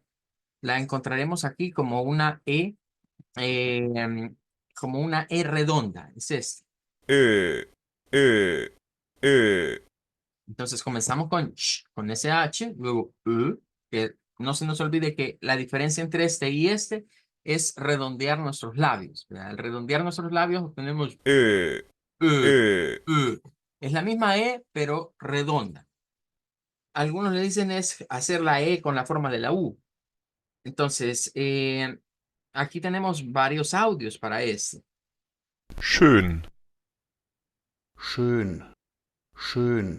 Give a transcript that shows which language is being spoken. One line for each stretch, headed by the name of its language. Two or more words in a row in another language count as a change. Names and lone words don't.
Spanish: La encontraremos aquí eh, como una E redonda, es este.
German: Ö, ö, ö.
Spanish: Entonces comenzamos con sh, con SH, luego que no se nos olvide que la diferencia entre este y este es redondear nuestros labios, ¿verdad? Al redondear nuestros labios obtenemos
German: Ö, ü, ö. ü.
Spanish: Es la misma E, pero redonda. Algunos le dicen es hacer la E con la forma de la U. Entonces, aquí tenemos varios audios para esto.
German: Schön, Schön, schön,